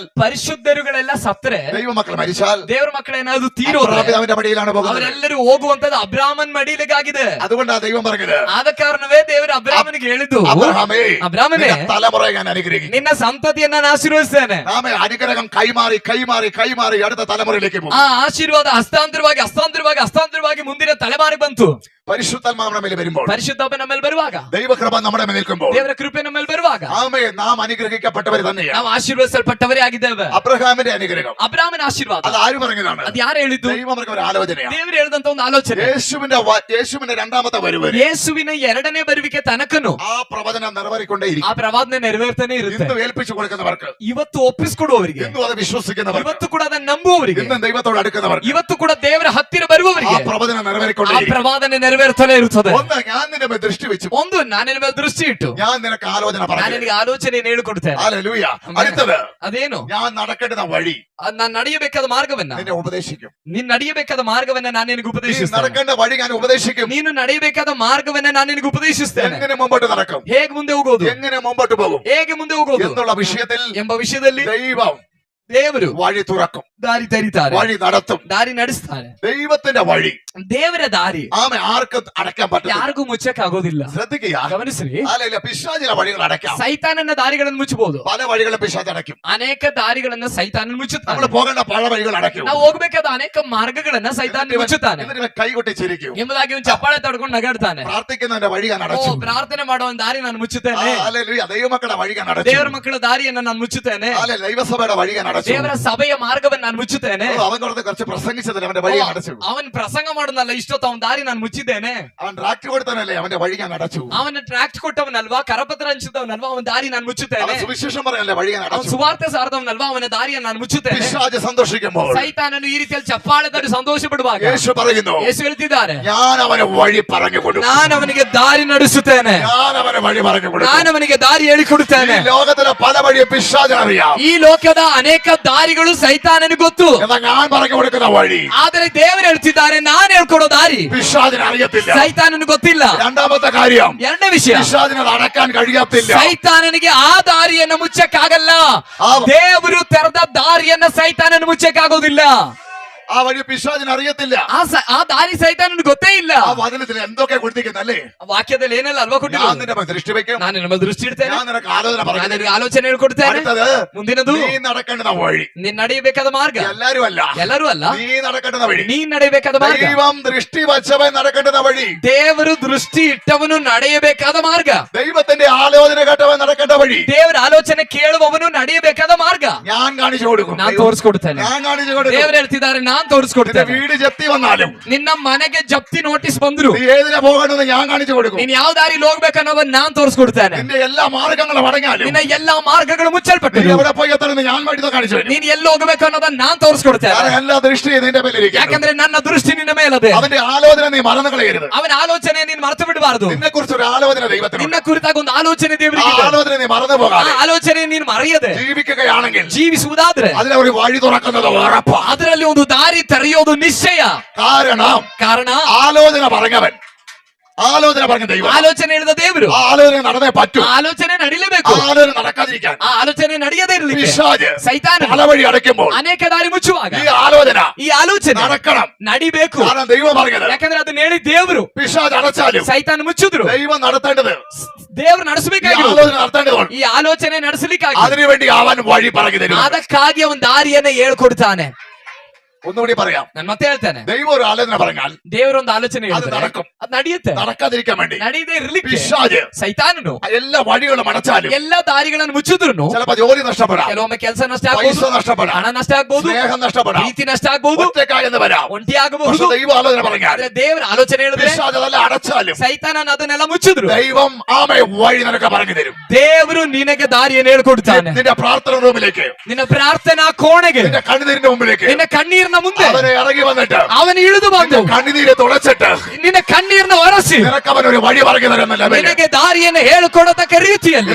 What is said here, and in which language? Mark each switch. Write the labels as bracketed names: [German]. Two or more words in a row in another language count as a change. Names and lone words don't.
[Kannada] ಪರಿಶುದ್ಧರುಗಳೆಲ್ಲ ಸತ್ತರೆ, [Malayalam] ദൈവമക്കൾ മരിച്ചാൽ [Kannada] ದೇವರ ಮಕ್ಕಳೇನಾದ್ರು ತೀರೋದ್ರೆ [Malayalam] അബ്രഹാം പിതാവിന്റെ മടിയിലാണ് പോകുന്നത്. [Kannada] ಅವರೆಲ್ಲರೂ ಹೋಗುವಂತದ್ದು ಅಬ್ರಾಮನ್ ಮಡಿಲಿಗಾಗಿದೆ. [Malayalam] അതുകൊണ്ടാണ് ദൈവം പറഞ്ഞത്, [Kannada] ಆದ ಕಾರಣವೇ ದೇವರು ಅಬ್ರಾಮನಿಗೆ ಹೇಳಿದ್ದು, [Malayalam] അബ്രഹാമേ, അബ്രാമനെ, നിന്റെ തലമുറയെ ഞാൻ അനുഗ്രഹിക്കും. [Kannada] ನಿನ್ನ ಸಂತತಿಯನ್ನ ನಾನು ಆಶೀರ್ವದಿಸ್ತೇನೆ. [Malayalam] നാമേ അനുഗ്രഹം കൈമാറി കൈമാറി കൈമാറി അടുത്ത തലമുറയിലേക്ക് പോകും. [Kannada] ಆ ಆಶೀರ್ವಾದ ಹಸ್ತಾಂತರವಾಗಿ ಹಸ್ತಾಂತರವಾಗಿ ಹಸ್ತಾಂತರವಾಗಿ ಮುಂದಿನ ತಲೆಮಾರಿಗೆ ಬಂತು. [Malayalam] പരിശുദ്ധാത്മാവ് നമ്മുടെ മേൽ വരുമ്പോൾ, [Kannada] ಪರಿಶುದ್ಧಾತ್ಮ ನಮ್ಮ ಮೇಲೆ ಬರುವಾಗ, [Malayalam] ദൈവകൃപ നമ്മുടെ മേൽ നിൽക്കുമ്പോൾ, [Kannada] ದೇವರ ಕೃಪೆ ನಮ್ಮ ಮೇಲೆ ಬರುವಾಗ [Malayalam] ആമേ, നാം അനുഗ്രഹിക്കപ്പെട്ടവർ തന്നെയാണ്. [Kannada] ನಾವು ಆಶೀರ್ವದಿಸಲ್ಪಟ್ಟವರೇ ಆಗಿದ್ದೇವೆ. [Malayalam] അബ്രഹാമിന്റെ അനുഗ്രഹം, [Kannada] ಅಬ್ರಾಮನ ಆಶೀರ್ವಾದ [Malayalam] അത് ആര് പറഞ്ഞതാണ്? [Kannada] ಅದು ಯಾರು ಹೇಳಿದ್ದು? [Malayalam] ദൈവം പറഞ്ഞ ഒരു ആലോചനയാണ്. [Kannada] ದೇವರು ಹೇಳಿದಂತ ಒಂದು ಆಲೋಚನೆ. [Malayalam] യേശുവിന്റെ രണ്ടാമത്തെ വരവ്, [Kannada] ಯೇಸುವಿನ ಎರಡನೇ ಬರುವಿಕೆ ತನಕನು [Malayalam] ആ പ്രവചനം നിറവേറിക്കൊണ്ടേയിരിക്കും. [Kannada] ಆ ಪ್ರವಾದನೆ ನೆರವೇರ್ತಾನೆ ಇರುತ್ತೆ. [Malayalam] ഇന്ന് ഏൽപ്പിച്ചു കൊടുക്കുന്നവർക്ക്, [Kannada] ಇವತ್ತು ಒಪ್ಪಿಸಿಕೊಡುವವರಿಗೆ, [Malayalam] ഇന്നും അത് വിശ്വസിക്കുന്നവർക്ക്, [Kannada] ಇವತ್ತು ಕೂಡ ಅದನ್ನ ನಂಬುವವರಿಗೆ, [Malayalam] ഇന്നും ദൈവത്തോട് അടുക്കുന്നവർക്ക്, [Kannada] ಇವತ್ತು ಕೂಡ ದೇವರ ಹತ್ತಿರ [Malayalam] ആ [Kannada] ಬರುವವರಿಗೆ [Malayalam] പ്രവചനം [Kannada] ಆ [Malayalam] നിറവേറിക്കൊണ്ടേയിരിക്കും. [Kannada] ಪ್ರವಾದನೆ ನೆರವೇರ್ತಾನೆ ಇರುತ್ತದೆ. [Malayalam] ഒന്ന്, ഞാൻ നിന്റെ മേൽ ദൃഷ്ടി വെച്ചു, [Kannada] ಒಂದು ನಾನಿನ ಮೇಲೆ ದೃಷ್ಟಿ ಇಟ್ಟು [Malayalam] ഞാൻ നിനക്ക് ആലോചന [Kannada] ನಾನು [Malayalam] പറഞ്ഞു. [Kannada] ನಿನಗೆ ಆಲೋಚನೆಯನ್ನು ಹೇಳಿಕೊಡ್ತೇನೆ. [Malayalam] ഹല്ലേലൂയ. അടുത്തത്, [Kannada] ಅದೇನು? [Malayalam] ഞാൻ നടക്കേണ്ടുന്ന വഴി [Kannada] ನಾನು ನಡೆಯಬೇಕಾದ ಮಾರ್ಗವನ್ನ, [Malayalam] നിന്നെ ഉപദേശിക്കും. [Kannada] ನೀನ್ ನಡೆಯಬೇಕಾದ ಮಾರ್ಗವನ್ನ ನಾನು ನಿನಗೆ [Malayalam] നീ [Kannada] ಉಪದೇಶಿಸ್ತೇನೆ. [Malayalam] നടക്കേണ്ട വഴി ഞാൻ ഉപദേശിക്കും. [Kannada] ನೀನು ನಡೆಯಬೇಕಾದ ಮಾರ್ಗವನ್ನ ನಾನು ನಿನಗೆ ಉಪದೇಶಿಸ್ತೇನೆ. [Malayalam] എങ്ങനെ മുമ്പോട്ട് നടക്കും, [Kannada] ಹೇಗೆ ಮುಂದೆ ಹೋಗೋದು, [Malayalam] എങ്ങനെ മുമ്പോട്ട് പോകും [Kannada] ಹೇಗೆ ಮುಂದೆ ಹೋಗೋದು [Malayalam] എന്നുള്ള വിഷയത്തിൽ [Kannada] ಎಂಬ ವಿಷಯದಲ್ಲಿ [Malayalam] ദൈവം [Kannada] ದೇವರು [Malayalam] വഴി തുറക്കും, [Kannada] ದಾರಿ ತೆರೀತಾರೆ, [Malayalam] വഴി നടത്തും. [Kannada] ದಾರಿ ನಡೆಸ್ತಾರೆ. [Malayalam] ദൈവത്തിന്റെ വഴി [Kannada] ದೇವರ ದಾರಿ [Malayalam] ആമെ ആർക്കും അടയ്ക്കാൻ പറ്റില്ല. [Kannada] ಯಾರಿಗೂ ಮುಚ್ಚಕ್ ಆಗೋದಿಲ್ಲ. [Malayalam] ശ്രദ്ധിക്കുക. [Kannada] ಗಮನಿಸ್ರಿ, [Malayalam] അല്ലല്ല, പിശാചിലെ വഴികൾ അടയ്ക്കാം. [Kannada] ಸೈತಾನನ ದಾರಿಗಳನ್ನು ಮುಚ್ಚಬಹುದು. [Malayalam] പല വഴികളും പിശാച് അടയ്ക്കും. [Kannada] ಅನೇಕ ದಾರಿಗಳನ್ನ ಸೈತಾನ [Malayalam] നമ്മൾ [Kannada] ಮುಚ್ಚುತ್ತಾನೆ. [Malayalam] പോകേണ്ട പല വഴികൾ അടയ്ക്കും. [Kannada] ನಾವು ಹೋಗ್ಬೇಕಾದ ಅನೇಕ ಮಾರ್ಗಗಳನ್ನ ಸೈತಾನ ಮುಚ್ಚುತ್ತಾನೆ. [Malayalam] എന്നിട്ട് ഇവൻ കൈകൊട്ടി ചിരിക്കും. [Kannada] ಎಂಬುದಾಗಿ ಒಂದು ಚಪ್ಪಾಳೆ ತಡ್ಕೊಂಡು ನಗಾಡ್ತಾನೆ. [Malayalam] പ്രാർത്ഥിക്കുന്നതിന്റെ വഴി ഞാൻ [Kannada] ಓ, [Malayalam] അടച്ചു. [Kannada] ಪ್ರಾರ್ಥನೆ ಮಾಡುವ ಒಂದು ದಾರಿ ನಾನು ಮುಚ್ಚುತ್ತೇನೆ. [Malayalam] അല്ലല്ല, ദൈവമക്കളുടെ വഴി ഞാൻ അടച്ചു. [Kannada] ದೇವರ ಮಕ್ಕಳ ದಾರಿಯನ್ನ ನಾನು ಮುಚ್ಚುತ್ತೇನೆ. [Malayalam] അല്ല, ദൈവസഭയുടെ വഴി ഞാൻ അടച്ചു. [Kannada] ದೇವರ ಸಭೆಯ ಮಾರ್ಗವನ್ನು ನಾನು ಮುಚ್ಚುತ್ತೇನೆ. [Malayalam] അവൻ കുറച്ച് പ്രസംഗിച്ചതിന് അവന്റെ വഴി ഞാൻ അടച്ചു. [Kannada] ಅವನ್ ಪ್ರಸಂಗ ಮಾಡೋದಲ್ಲ, ಇಷ್ಟೊತ್ತು ಅವನ ದಾರಿ ನಾನು ಮುಚ್ಚಿದ್ದೇನೆ. [Malayalam] അവൻ ട്രാക്ട് കൊടുത്തനല്ലേ, അവന്റെ വഴി ഞാൻ അടച്ചു. [Kannada] ಅವನ ಟ್ರಾಕ್ಟ್ ಕೊಟ್ಟವನಲ್ವಾ, ಕರಪತ್ರ ಹಂಚಿದವನಲ್ವಾ, ಅವನ ದಾರಿ ನಾನು ಮುಚ್ಚುತ್ತೇನೆ. [Malayalam] അവൻ സുവിശേഷം പറയാനല്ലേ വഴി ഞാൻ [Kannada] ಅವನ [Malayalam] അടച്ചു. [Kannada] ಸುವಾರ್ತೆ ಸಾರದವನಲ್ವಾ, ಅವನ ದಾರಿಯನ್ನು ನಾನು ಮುಚ್ಚುತ್ತೇನೆ. [Malayalam] പിശാച് സന്തോഷിക്കുമ്പോൾ [Kannada] ಸೈತಾನನು ಈ ರೀತಿಯಲ್ಲಿ ಚಪ್ಪಾಳೆ ತಟ್ಟು ಸಂತೋಷ ಪಡುವಾಗ [Malayalam] യേശു പറയുന്നു, [Kannada] ಯೇಸು ಹೇಳ್ತಿದ್ದಾರೆ, [Malayalam] ഞാൻ അവന് വഴി പറഞ്ഞു കൊടുക്കും. [Kannada] ನಾನು ಅವನಿಗೆ ದಾರಿ ನಡೆಸುತ್ತೇನೆ, [Malayalam] ഞാൻ അവന് വഴി പറഞ്ഞു കൊടുക്കും. [Kannada] ನಾನು ಅವನಿಗೆ ದಾರಿ ಹೇಳಿಕೊಡುತ್ತೇನೆ. [Malayalam] ഈ ലോകത്തിലെ പല വഴിയെ പിശാചിന് അറിയാം. [Kannada] ಈ ಲೋಕದ ಅನೇಕ ದಾರಿಗಳು ಸೈತಾನನಿಗೆ ಗೊತ್ತು. [Malayalam] എന്നാൽ ഞാൻ പറഞ്ഞു കൊടുക്കുന്ന വഴി [Kannada] ಆದರೆ ದೇವರು ಹೇಳ್ತಿದ್ದಾರೆ, ನಾನು ಹೇಳ್ಕೊಡೋ ದಾರಿ [Malayalam] പിശാചിന് അറിയത്തില്ല. [Kannada] ಸೈತಾನನಿಗೆ ಗೊತ್ತಿಲ್ಲ. [Malayalam] രണ്ടാമത്തെ കാര്യം, [Kannada] ಎರಡನೇ ವಿಷಯ, [Malayalam] പിശാചിനെ അത് അടക്കാൻ കഴിയത്തില്ല. [Kannada] ಸೈತಾನನಿಗೆ ಆ ದಾರಿಯನ್ನು ಮುಚ್ಚಕ್ಕಾಗಲ್ಲ. ಆ- ದೇವರು ತೆರೆದ ದಾರಿಯನ್ನ ಸೈತಾನನು ಮುಚ್ಚಕ್ಕಾಗೋದಿಲ್ಲ. [Malayalam] ആ വഴി പിശാചിന് അറിയത്തില്ല. [Kannada] ಆ ದಾರಿ ಸೈತಾನನಿಗೆ ಗೊತ್ತೇ ಇಲ್ಲ. [Malayalam] ആ വചനത്തിൽ എന്തൊക്കെ കൊടുത്തിരിക്കുന്നല്ലേ? [Kannada] ಆ ವಾಕ್ಯದಲ್ಲಿ ಏನೆಲ್ಲ ಅಲ್ವಾ [Malayalam] ഞാൻ [Kannada] ಕೊಟ್ಟಿರೋದು? [Malayalam] നിന്റെ മേൽ ദൃഷ്ടി വെക്കും. [Kannada] ನಾನು ನಿನ್ನ ಮೇಲೆ ದೃಷ್ಟಿ ಇಡ್ತೇನೆ. [Malayalam] ഞാൻ നിനക്ക് ആലോചന [Kannada] ನಾನು [Malayalam] പറഞ്ഞു. [Kannada] ನಿನಗೆ ಆಲೋಚನೆ ಹೇಳ್ಕೊಡ್ತೇನೆ. [Malayalam] അടുത്തത് [Kannada] ಮುಂದಿನದು [Malayalam] നീ നടക്കേണ്ടുന്ന വഴി. [Kannada] ನೀನ್ ನಡೆಯಬೇಕಾದ ಮಾರ್ಗ. [Malayalam] എല്ലാരും അല്ല, [Kannada] ಎಲ್ಲರೂ ಅಲ್ಲ, [Malayalam] നീ നടക്കേണ്ടുന്ന വഴി. [Kannada] ನೀನ್ ನಡೆಯಬೇಕಾದ ಮಾರ್ಗ. [Malayalam] ദൈവം ദൃഷ്ടി വച്ചവൻ നടക്കേണ്ടുന്ന വഴി. [Kannada] ದೇವರು ದೃಷ್ಟಿ ಇಟ್ಟವನು ನಡೆಯಬೇಕಾದ ಮಾರ್ಗ. [Malayalam] ദൈവത്തിന്റെ ആലോചന കേട്ടവൻ നടക്കേണ്ട വഴി. [Kannada] ದೇವರ ಆಲೋಚನೆ ಕೇಳುವವನು ನಡೆಯಬೇಕಾದ ಮಾರ್ಗ. [Malayalam] ഞാൻ കാണിച്ചു കൊടുക്കും. [Kannada] ನಾನ್ ತೋರಿಸ್ಕೊಡ್ತೇನೆ. [Malayalam] ഞാൻ കാണിച്ചു കൊടുക്കും. [Kannada] ದೇವರು ಹೇಳ್ತಿದ್ದಾರೆ, ನಾನ್ [Malayalam] നിന്റെ [Kannada] ತೋರಿಸ್ಕೊಡ್ತೇನೆ. [Malayalam] വീട് ജപ്തി വന്നാലും [Kannada] ನಿನ್ನ ಮನೆಗೆ ಜಪ್ತಿ ನೋಟಿಸ್ ಬಂದ್ರು [Malayalam] നീ ഏതിനെ പോകണമെന്ന് ഞാൻ കാണിച്ചു കൊടുക്കും. [Kannada] ನೀನ್ ಯಾವ ದಾರಿ ಹೋಗ್ಬೇಕನ್ನೋದನ್ನ ನಾನ್ ತೋರಿಸ್ಕೊಡ್ತೇನೆ. [Malayalam] നിന്റെ എല്ലാ മാർഗങ്ങളും അടഞ്ഞാലും [Kannada] ನಿನ್ನ ಎಲ್ಲಾ ಮಾರ್ಗಗಳು [Malayalam] നീ [Kannada] ಮುಚ್ಚಲ್ಪಟ್ಟು [Malayalam] എവിടെ പോയി എത്തണമെന്ന് ഞാൻ വേണ്ടി കാണിച്ചു തരും. [Kannada] ನೀನ್ ಎಲ್ಲಿ ಹೋಗ್ಬೇಕು ಅನ್ನೋದನ್ನ ನಾನ್ ತೋರಿಸ್ಕೊಡ್ತೇನೆ. [Malayalam] കാരണം എല്ലാ ദൃഷ്ടിയും നിന്റെ മേലിരിക്കും. [Kannada] ಯಾಕಂದ್ರೆ ನನ್ನ ದೃಷ್ಟಿ ನಿನ್ನ ಮೇಲದೆ. [Malayalam] അവന്റെ ആലോചന നീ മറന്നു കളയരുത്. [Kannada] ಅವನ ಆಲೋಚನೆ ನೀನ್ ಮರೆತು ಬಿಡಬಾರದು. [Malayalam] നിന്നെ കുറിച്ച് ഒരു ആലോചന ദൈവത്തിന്. [Kannada] ನಿನ್ನ ಕುರಿತಾಗ ಒಂದು ಆಲೋಚನೆ [Malayalam] ആ [Kannada] ದೇವರಿಗೆ ಇದೆ. [Malayalam] ആലോചന നീ മറന്നു [Kannada] ಆ [Malayalam] പോകാതെ [Kannada] ಆಲೋಚನೆ ನೀನ್ ಮರೆಯದೆ [Malayalam] ജീവിക്കുകയാണെങ്കിൽ [Kannada] ಜೀವಿಸುವುದಾದ್ರೆ [Malayalam] അതിനെ ഒരു വഴി തുറക്കുന്നത് ഉറപ്പാ. [Kannada] ಅದರಲ್ಲಿ ಒಂದು ದಾರಿ ತೆರೆಯೋದು ನಿಶ್ಚಯ. [Malayalam] കാരണ [Kannada] ಕಾರಣ [Malayalam] ആലോചന പറഞ്ഞവൻ, ആലോചന പറഞ്ഞ ദൈവം, [Kannada] ಆಲೋಚನೆ ಹೇಳಿದ ದೇವರು. [Malayalam] ആ ആലോചന നടന്നേ പറ്റൂ. [Kannada] ಆ ಆಲೋಚನೆ [Malayalam] ആ [Kannada] ನಡಿಲೇಬೇಕು. [Malayalam] ആലോചന നടക്കാതിരിക്കാൻ [Kannada] ಆ ಆಲೋಚನೆ ನಡೆಯದೇ ಇರಲಿಕ್ಕೆ [Malayalam] പിശാച് [Kannada] ಸೈತಾನ [Malayalam] പല വഴി അടയ്ക്കുമ്പോൾ [Kannada] ಅನೇಕ ದಾರಿ ಮುಚ್ಚುವಾಗ [Malayalam] ഈ ആലോചന [Kannada] ಈ ಆಲೋಚನೆ [Malayalam] നടക്കണം. [Kannada] ನಡಿಬೇಕು. [Malayalam] കാരണം ദൈവം പറഞ്ഞത് [Kannada] ಯಾಕಂದ್ರೆ ಅದನ್ನ ಹೇಳಿ ದೇವರು. [Malayalam] പിശാച് അടച്ചാലും [Kannada] ಸೈತಾನ ಮುಚ್ಚಿದ್ರು [Malayalam] ദൈവം നടത്തേണ്ടത്, [Kannada] ದೇವರು [Malayalam] ഈ [Kannada] ನಡೆಸಬೇಕಾಗಿರೋದು. [Malayalam] ആലോചന നടത്തേണ്ടതുകൊണ്ട് [Kannada] ಈ ಆಲೋಚನೆ ನಡೆಸಲಿಕ್ಕಾಗಿ [Malayalam] അതിനുവേണ്ടി അവൻ വഴി പറഞ്ഞു തരും. [Kannada] ಅದಕ್ಕಾಗಿ ಅವನ ದಾರಿಯನ್ನ ಹೇಳ್ಕೊಡ್ತಾನೆ. [Malayalam] ഒന്നുകൂടി പറയാം. [Kannada] ನಾನು ಮತ್ತೆ ಹೇಳ್ತೇನೆ, [Malayalam] ദൈവം ഒരു ആലോചന പറഞ്ഞാൽ [Kannada] ದೇವರೊಂದು ಆಲೋಚನೆ ಹೇಳಿದ್ರೆ [Malayalam] നടക്കും. [Kannada] ಅದು ನಡೆಯುತ್ತೆ. [Malayalam] നടക്കാതിരിക്കാൻ വേണ്ടി [Kannada] ನಡೆಯದೇ ಇರ್ಲಿಕ್ಕೆ [Malayalam] പിശാച് [Kannada] ಸೈತಾನನು [Malayalam] എല്ലാ വഴികളും അടച്ചാലും [Kannada] ಎಲ್ಲಾ ದಾರಿಗಳನ್ನು ಮುಚ್ಚಿದ್ರು [Malayalam] ചിലപ്പോ ജോലി നഷ്ടപ്പെടാം, [Kannada] ಕೆಲವೊಮ್ಮೆ ಕೆಲಸ ನಷ್ಟ [Malayalam] പൈസ [Kannada] ಆಗ್ಬೋದು, [Malayalam] നഷ്ടപ്പെടാം, [Kannada] ಹಣ ನಷ್ಟ ಆಗ್ಬೋದು, [Malayalam] സ്നേഹം നഷ്ടപ്പെടാം, [Kannada] ಪ್ರೀತಿ ನಷ್ಟ ಆಗ್ಬೋದು, [Malayalam] ഒറ്റക്കായെന്ന് വരാം. [Kannada] ಒಂಟಿ [Malayalam] പക്ഷെ [Kannada] ಆಗಬಹುದು. [Malayalam] ദൈവം ആലോചന പറഞ്ഞാൽ [Kannada] ಆದ್ರೆ ದೇವರ ಆಲೋಚನೆ ಹೇಳಿದ್ರೆ [Malayalam] പിശാച് അതെല്ലാം അടച്ചാലും [Kannada] ಸೈತಾನನ ಅದನ್ನೆಲ್ಲ ಮುಚ್ಚಿದ್ರು [Malayalam] ദൈവം ആമേ വഴി നിനക്ക് പറഞ്ഞു തരും. [Kannada] ದೇವರು ನಿನಗೆ ದಾರಿಯನ್ನು ಹೇಳ್ಕೊಡ್ತಾನೆ. [Malayalam] നിന്റെ പ്രാർത്ഥന റൂമിലേക്ക്, [Kannada] ನಿನ್ನ ಪ್ರಾರ್ಥನಾ ಕೋಣೆಗೆ, [Malayalam] നിന്റെ കണ്ണുനീരിന്റെ മുമ്പിലേക്ക് [Kannada] ನಿನ್ನ ಕಣ್ಣೀರಿನ ಮುಂದೆ [Malayalam] അവനെ ഇറങ്ങി വന്നിട്ട് [Kannada] ಅವನು ಇಳಿದು ಬಂದು [Malayalam] കണ്ണുനീരെ തുടച്ചിട്ട് [Kannada] ನಿನ್ನ ಕಣ್ಣೀರನ್ನ ಒರೆಸಿ [Malayalam] നിനക്ക് അവൻ ഒരു വഴി പറഞ്ഞു തരുന്നില്ല. [Kannada] ನಿನಗೆ ದಾರಿಯನ್ನು ಹೇಳಿಕೊಡತಕ್ಕ ರೀತಿಯಲ್ಲಿ